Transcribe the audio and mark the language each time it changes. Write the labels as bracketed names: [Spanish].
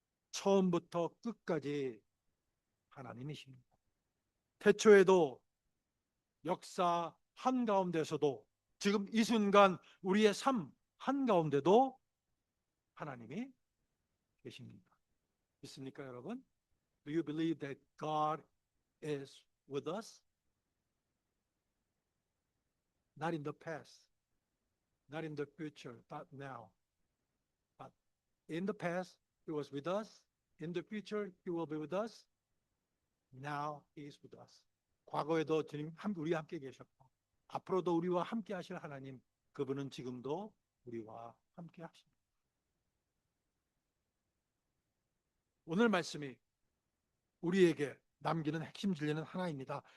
[Korean] 처음부터 끝까지 하나님이십니다. 태초에도 역사 한가운데서도 지금 이 순간 우리의 삶 한가운데도 하나님이 계십니다. 믿습니까, 여러분? [English] Do you believe that God is with us? Not in the past, not in the future, but now. But in the past, He was with us. In the future, He will be with us. Now He is with us. [Korean] 과거에도 주님 우리와 함께 계셨고 앞으로도 우리와 함께 하실 하나님, 그분은 지금도 우리와 함께 하십니다. 오늘 말씀이 우리에게 남기는 핵심 진리는 하나입니다.